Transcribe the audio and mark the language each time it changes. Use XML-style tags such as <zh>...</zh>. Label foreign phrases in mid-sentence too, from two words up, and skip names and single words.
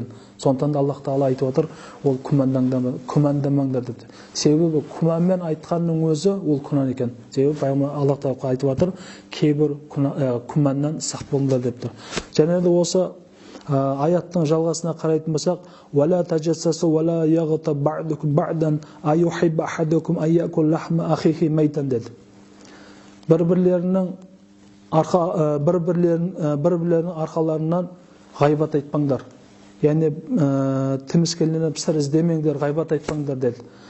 <kk>Сондықтан да Аллах Тағала айтып отыр: "Ол күмәндамаңдар" деді. Себебі күмәнмен айтқанның өзі ол күнә екен. Себебі Аллах Тағала айтып отыр: "Кейбір күмәннен сақ болыңдар" деп тұр. Және де осы аяттың жалғасына қарайтын болсақ:</kk> <ar>"ولا تجسسوا ولا يغتب بعضكم بعضا أيحب أحدكم أن يأكل لحم أخيه ميتا" деді.</ar> <kk>Бір-бірлерінің арқаларынан ғайбат айтпаңдар. Яғни тіміскеленіп сыр іздемеңдер, ғайбат айтпаңдар деді.</kk>